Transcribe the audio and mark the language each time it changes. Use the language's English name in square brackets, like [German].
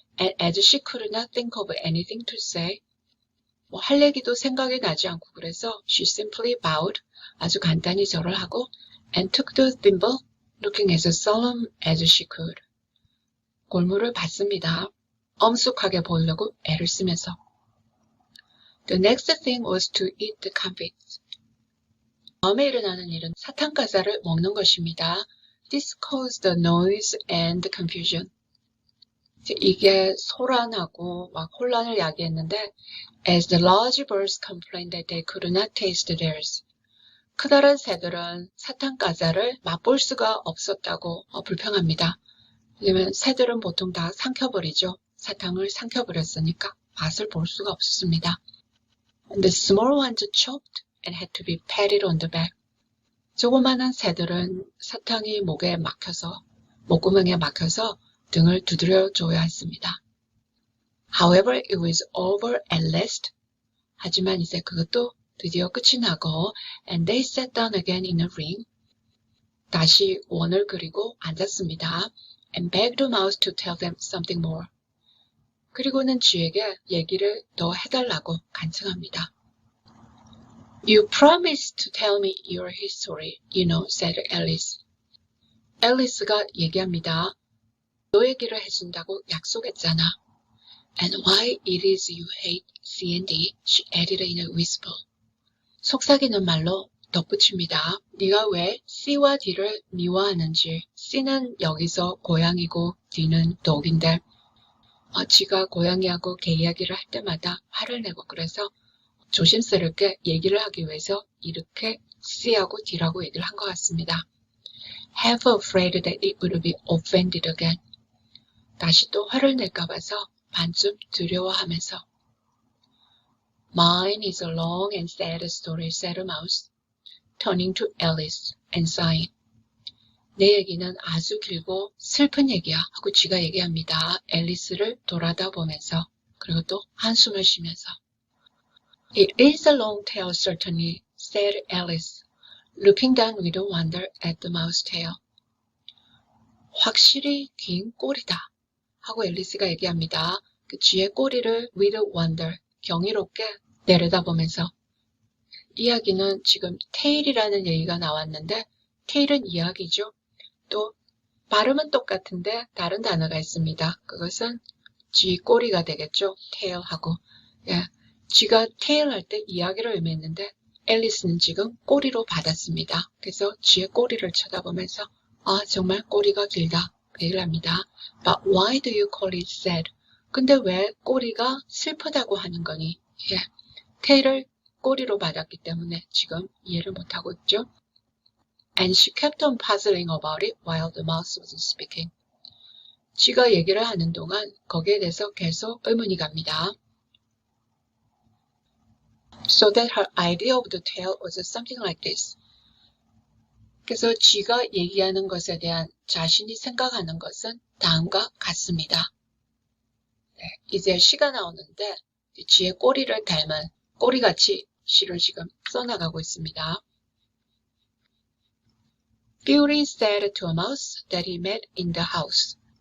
[English] And as she could not think of anything to say, [Korean] 뭐 할 얘기도 생각이 나지 않고 그래서 [English] she simply bowed, [Korean] 아주 간단히 절을 하고 [English] and took the thimble, looking as solemn as she could. [Korean] 골무를 받습니다. 엄숙하게 보이려고 애를 쓰면서. [English] The next thing was to eat the comfits. [Korean] 다음에 일어나는 일은 사탕 과자를 먹는 것입니다. [English] This caused the noise and confusion. [Korean] 이게 소란하고 막 혼란을 야기했는데 [English] as the large birds complained that they could not taste theirs. [Korean] 크다란 새들은 사탕 과자를 맛볼 수가 없었다고 불평합니다. 왜냐면 새들은 보통 다 삼켜버리죠. 사탕을 삼켜버렸으니까 맛을 볼 수가 없었습니다. [English] And the small ones choked and had to be patted on the back. [Korean] 조그마한 새들은 사탕이 목구멍에 막혀서 등을 두드려 줘야 했습니다. [English] However, it was over at last. [Korean] 하지만 이제 그것도 드디어 끝이 나고 [English] and they sat down again in a ring. [Korean] 다시 원을 그리고 앉았습니다. [English] And begged the mouse to tell them something more. [Korean] 그리고는 쥐에게 얘기를 더 해달라고 간청합니다. [English] You promised to tell me your history, you know, said Alice. [Korean] 앨리스가 얘기합니다. 너 얘기를 해준다고 약속했잖아. [English] And why it is you hate C&D, she added in a whisper. [Korean] 속삭이는 말로 덧붙입니다. 네가 왜 C와 D를 미워하는지. C는 여기서 고양이고 D는 독인데 지가 고양이하고 개 이야기를 할 때마다 화를 내고 그래서 조심스럽게 얘기를 하기 위해서 이렇게 C하고 D라고 얘기를 한 것 같습니다. [English] Half afraid that it would be offended again. [Korean] 다시 또 화를 낼까 봐서 반쯤 두려워하면서 [English] Mine is a long and sad story, said Mouse, turning to Alice and sighing. [Korean] 내 얘기는 아주 길고 슬픈 얘기야 하고 쥐가 얘기합니다. 앨리스를 돌아다 보면서 그리고 또 한숨을 쉬면서 [English] It is a long tale certainly, said Alice, looking down with wonder at the mouse tail. [Korean] 확실히 긴 꼬리다 하고 앨리스가 얘기합니다. 그 쥐의 꼬리를 [English] with wonder, [Korean] 경이롭게 내려다보면서 이야기는 지금 테일이라는 얘기가 나왔는데 테일은 이야기죠. 또 발음은 똑같은데 다른 단어가 있습니다. 그것은 쥐 꼬리가 되겠죠. 테일하고. 예, 쥐가 테일 할 때 이야기를 의미했는데 앨리스는 지금 꼬리로 받았습니다. 그래서 쥐의 꼬리를 쳐다보면서 정말 꼬리가 길다. 그 얘기를 합니다. [English] But why do you call it sad? [Korean] 근데 왜 꼬리가 슬프다고 하는 거니? 예, 테일을 꼬리로 받았기 때문에 지금 이해를 못하고 있죠. [English] And she kept on puzzling about it while the mouse was speaking. [Korean] 쥐가 얘기를 하는 동안 거기에 대해서 계속 의문이 갑니다. [English] So that her idea of the tale was something like this. [Korean] 그래서 쥐가 얘기하는 것에 대한 자신이 생각하는 것은 다음과 같습니다. 네, 이제 시가 나오는데 쥐의 꼬리를 닮은 꼬리같이 시를 지금 써나가고 있습니다. [English] Fury said to a mouse that he met in the house.